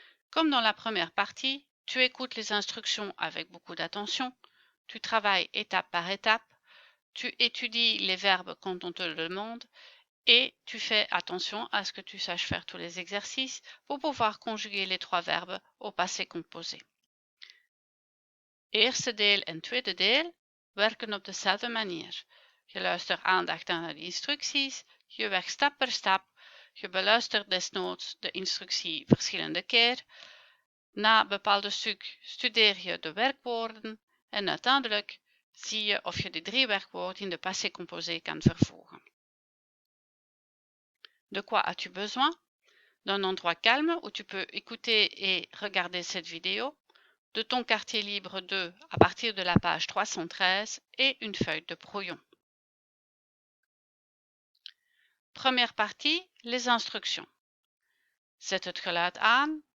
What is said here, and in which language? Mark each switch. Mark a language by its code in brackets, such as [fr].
[fr] Comme dans la première partie, tu écoutes les instructions avec beaucoup d'attention, tu travailles étape par étape, tu étudies les verbes quand on te le demande et tu fais attention à ce que tu saches faire tous les exercices pour pouvoir conjuguer les trois verbes au passé composé. [nl] Eerste deel en tweede deel werken op dezelfde manier. Je luistert aandachtig naar de instructies, je werkt stap per stap, je beluistert desnoods de instructie verschillende keer. Na bepaalde stuk studeer je de werkwoorden en uiteindelijk zie je of je de 3 werkwoorden in de passé composé kan vervoegen. [fr] De quoi as-tu besoin? D'un endroit calme où tu peux écouter et regarder cette vidéo, de ton quartier libre 2 à partir de la page 313 et une feuille de brouillon. Première partie, les instructions. [nl] Zet het geluid aan.